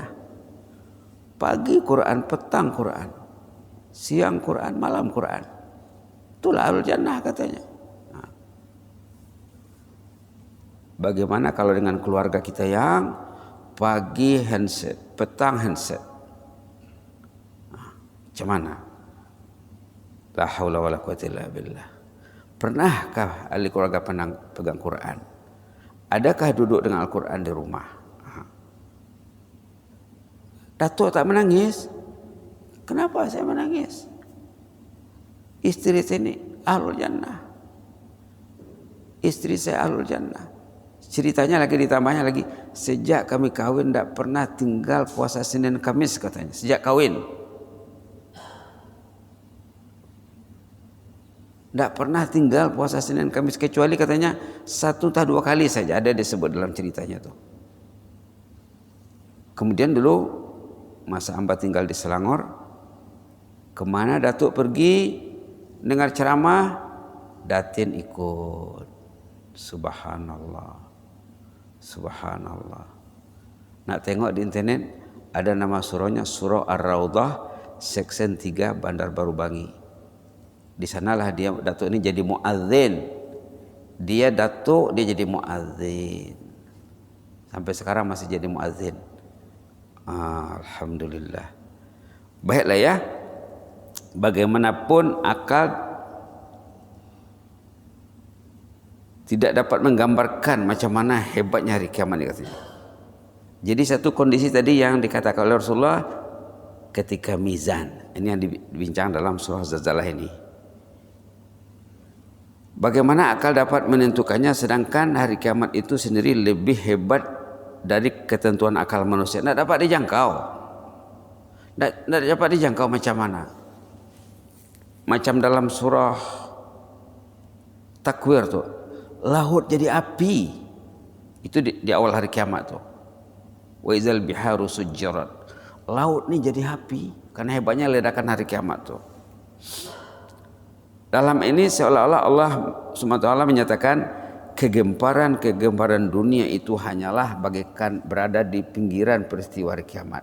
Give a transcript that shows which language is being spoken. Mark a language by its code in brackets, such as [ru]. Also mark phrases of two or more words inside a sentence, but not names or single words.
[ms] Pagi Quran, petang Quran, siang Quran, malam Quran. Itulah [ar] أهل الجنة [ms] katanya. Nah. Bagaimana kalau dengan keluarga kita yang pagi handset, petang handset? Nah, macam mana? [ar] لا حول ولا قوة إلا بالله. [ms] Pernahkah ahli keluarga pegang Quran? Adakah duduk dengan Al-Quran di rumah? Datuk tak menangis. Kenapa saya menangis? Istri saya ini [ar] أهل الجنة. [ms] Istri saya [ar] أهل الجنة. [ms] Ceritanya lagi, ditambahnya lagi, sejak kami kawin tidak pernah tinggal puasa Senin Kamis katanya. Sejak kawin tidak pernah tinggal puasa Senin Kamis, kecuali katanya 1 atau 2 kali saja, ada disebut dalam ceritanya tuh. Kemudian dulu masa hamba tinggal di Selangor, kemana datuk pergi dengar ceramah, datin ikut. Subhanallah, subhanallah. Nak tengok di internet, ada nama surahnya Surah Ar-Raudhah Section 3 Bandar Baru Bangi. Di sanalah dia datuk ini jadi muadzin. Dia datuk, dia jadi muadzin. Sampai sekarang masih jadi muadzin. Alhamdulillah. Baiklah ya. Bagaimanapun akal tidak dapat menggambarkan macam mana hebatnya hari kiamat ini katanya. Jadi satu kondisi tadi yang dikatakan oleh Rasulullah ketika mizan. Ini yang dibincang dalam surah Zalzalah ini. Bagaimana akal dapat menentukannya, sedangkan hari kiamat itu sendiri lebih hebat dari ketentuan akal manusia. Tidak dapat dijangkau. Tidak dapat dijangkau macam mana. Macam dalam surah Takwir tuh, laut jadi api. Itu di awal hari kiamat tuh. [ar] وإذا البحار سجرت. [ms] Laut ini jadi api karena hebatnya ledakan hari kiamat tuh. Dalam ini seolah-olah Allah SWT menyatakan kegemparan dunia itu hanyalah bagaikan berada di pinggiran peristiwa hari kiamat.